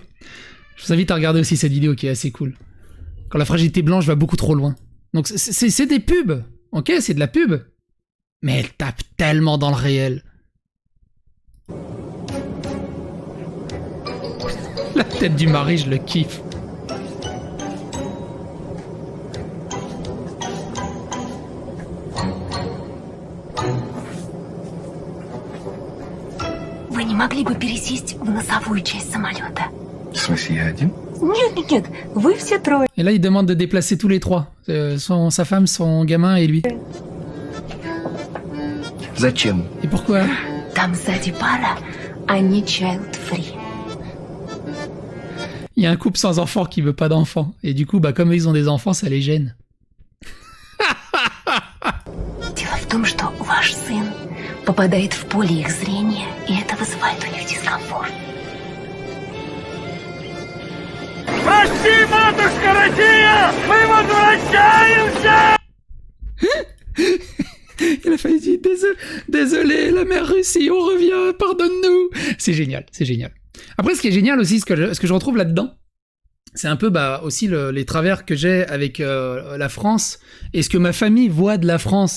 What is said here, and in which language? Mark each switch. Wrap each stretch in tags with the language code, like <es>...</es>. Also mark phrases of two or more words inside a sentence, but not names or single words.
<fr>Je vous invite à regarder aussi cette vidéo qui est assez cool. Quand la fragilité blanche va beaucoup trop loin. Donc c'est des pubs. Ok, c'est de la pub. Mais elle tape tellement dans le réel. La tête du mari, je le kiffe.</fr> <ru>Вы не могли бы пересесть в носовую часть самолета? В смысле, я один? Нет, вы все трое.</ru> <fr>Et là, il demande de déplacer tous les trois. Sa femme, son gamin et lui.</fr> <ru>Зачем?</ru> <fr>Et pourquoi?</fr> <ru>Там сзади пара, они child-free.</ru> <fr>Il y a un couple sans enfant qui veut pas d'enfants. Et du coup, bah, comme ils ont des enfants, ça les gêne.</fr> <ru>Дело в том, что ваш сын попадает в поле их зрения, и это вызывает у них дискомфорт. Прости, матушка Россия! Мы возвращаемся!</ru> <fr>Il a failli dire désolé, la mère Russie, on revient, pardonne-nous. C'est génial, c'est génial. Après, ce qui est génial aussi, ce que je retrouve là-dedans, c'est un peu bah, aussi les travers que j'ai avec la France et ce que ma famille voit de la France.</fr>